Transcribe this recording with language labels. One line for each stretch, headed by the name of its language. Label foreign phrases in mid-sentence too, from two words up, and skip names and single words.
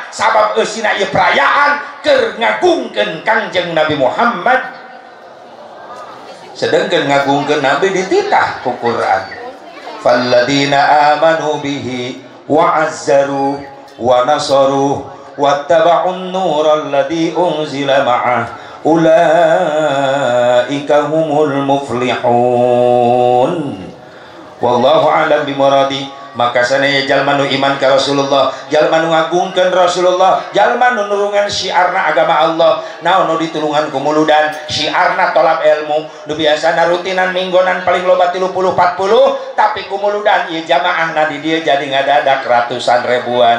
Sundanese: Sabab eusina ieu perayaan keur ngagungkeun Kangjeng Nabi Muhammad. Sedengkeun ngagungkeun Nabi dititah ku Quran.
Arabic: فالذين آمنوا به وعزروه ونصروه واتبعوا النور الذي أنزل معه أولئك هم المفلحون. والله أعلم بمراده.
Sundanese: Maka sanaya jalma nu iman ka Rasulullah, jalma nu ngagungkeun Rasulullah, jalma nu nurungan syiarna agama Allah, naon nu ditulungan ku muludan, syiarna tolab ilmu, nu biasana rutinan minggonan paling loba 30-40, tapi ku muludan ieu jamaahna di dieu jadi ngadadak ratusan ribuan.